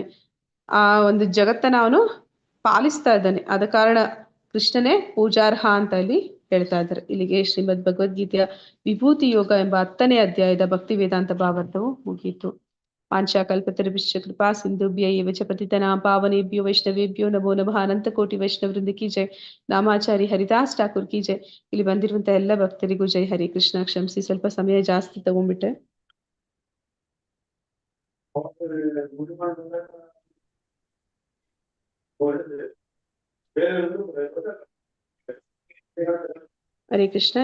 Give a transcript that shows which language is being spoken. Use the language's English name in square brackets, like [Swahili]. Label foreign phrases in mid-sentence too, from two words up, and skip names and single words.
[Kannada] ಆ ಒಂದು ಜಗತ್ತನ್ನ ಅವನು ಪಾಲಿಸ್ತಾ ಇದ್ದಾನೆ. ಆದ ಕಾರಣ ಕೃಷ್ಣನೇ ಪೂಜಾರ್ಹ ಅಂತ ಇಲ್ಲಿ ಹೇಳ್ತಾ ಇದ್ದಾರೆ. ಇಲ್ಲಿಗೆ ಶ್ರೀಮದ್ ಭಗವದ್ಗೀತೆಯ ವಿಭೂತಿ ಯೋಗ ಎಂಬ 10ನೇ ಅಧ್ಯಾಯದ ಭಕ್ತಿ ವೇದಾಂತ ಭಾವಾರ್ಥವು ಮುಗಿಯಿತು. [Sanskrit] ಪಾಂಚಾಕಲ್ಪತರುಭ್ಯಶ್ಚ ಕೃಪಾ ಸಿಂಧುಭ್ಯ ಏವ ಚ ಪತಿತನಾಂ ಪಾವನೇಭ್ಯೋ ವೈಷ್ಣವೇಭ್ಯೋ ನಮೋ ನಮಃ. [Hindi] अनंत कोटि वैष्णववृंद की जय. नामाचारी हरिदास ठाकुर की जय. [Kannada] ಇಲ್ಲಿ ಬಂದಿರುವಂತಹ ಎಲ್ಲ ಭಕ್ತರಿಗೂ ಜೈ. ಹರೇ ಕೃಷ್ಣ. ಕ್ಷಮಿಸಿ, ಸ್ವಲ್ಪ ಸಮಯ ಜಾಸ್ತಿ ತಗೊಂಡ್ಬಿಟ್ಟೆ. ಹರೇ ಕೃಷ್ಣ.